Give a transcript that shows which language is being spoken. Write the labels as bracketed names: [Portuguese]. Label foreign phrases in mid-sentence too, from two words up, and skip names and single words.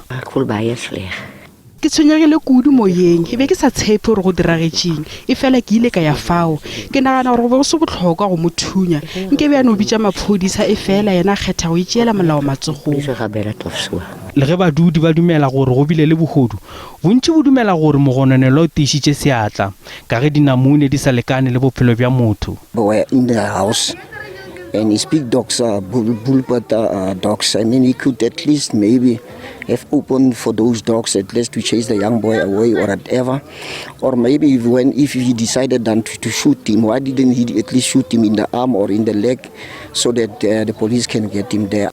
[Northern Sotho] Ke tshwenyegile kudu moyeng e be ke sa tshepe gore go diragetšeng e fela ke ile ka ya fao ke nagana gore go se botlhokwa go mo thunya nke be a no bitša maphodisa e fela yena kgetha go itšeela molao matsogong. Le ge badudi ba dumela gore go bile le bogodu bontši bo dumela gore mogononelo o tiišitše seatla ka ge dinamune di sa lekane le bophelo bja motho. [English] In the house and his big dogs are bullpup dogs. I mean, we could at least maybe have opened for those dogs at least to chase the young boy away or whatever. Or maybe if he decided then to shoot him, why didn't he at least shoot him in the arm or in the leg so that the police can get him there?